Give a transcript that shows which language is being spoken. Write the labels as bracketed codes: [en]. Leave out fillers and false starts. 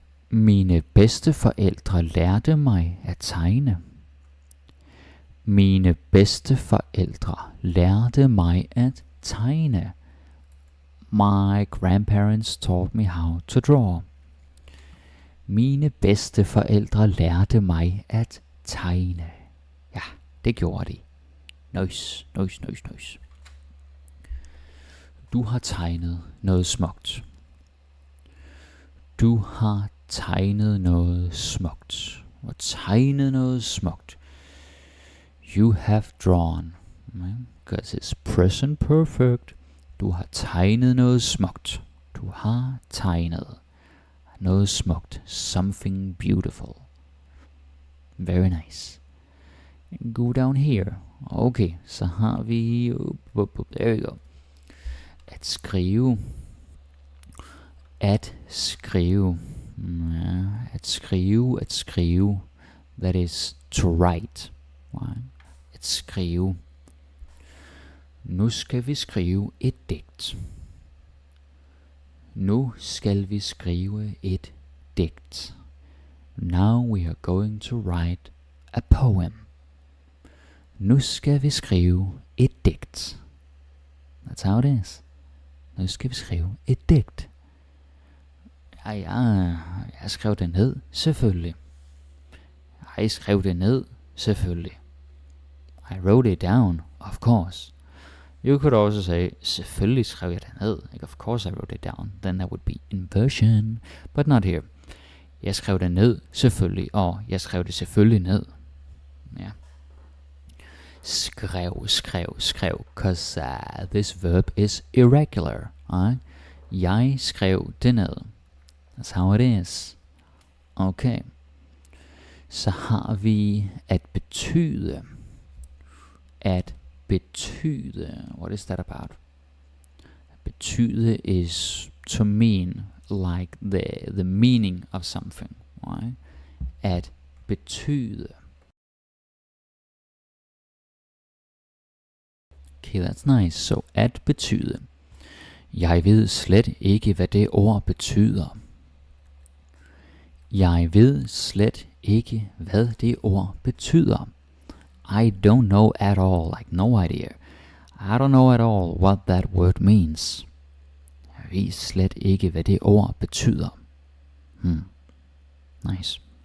[da] Mine bedsteforældre lærte mig at tegne. Mine bedsteforældre lærte mig at tegne. My grandparents taught me how to draw. Mine bedsteforældre lærte mig at tegne. Ja, det gjorde de. Nice. Du har tegnet noget smukt. Du har tegnet noget smukt. Du har tegnet noget smukt. [en] You have drawn Because it's present perfect. [da] Du har tegnet noget smukt. Du har tegnet noget smukt. [en] Something beautiful. Very nice. Go down here. [da] Okay, så har vi... [en] There we go. [da] At skrive. At skrive. At skrive. [en] That is to write. Right? [da] At skrive. Nu skal vi skrive et digt. Nu skal vi skrive et digt. [en] Now we are going to write a poem. [da] Nu skal vi skrive et digt. [en] That's how it is. [da] Nu skal vi skrive et digt. Jeg skrev det ned, selvfølgelig. Jeg skrev det ned, selvfølgelig. [en] I wrote it down, of course. You could also say, [da] selvfølgelig skrev jeg det ned. [en] Like, of course I wrote it down. Then that would be immersion. But not here. [da] Jeg skrev det ned, selvfølgelig. Og jeg skrev det selvfølgelig ned. [en] Ja. Skrev. Because this verb is irregular. [da] Jeg skrev det ned. [en] That's how it is. Okay. [da] Så har vi at betyde. At betyde. [en] What is that about? Betyde is to mean like the meaning of something. Right? [da] At betyde. [en] Okay, that's nice. So [da] at betyde. Jeg ved slet ikke, hvad det ord betyder. Jeg ved slet ikke, hvad det ord betyder. [en] I don't know at all, like no idea. I don't know at all what that word means. [da] Jeg ved slet ikke, hvad det ord betyder. [en] Nice.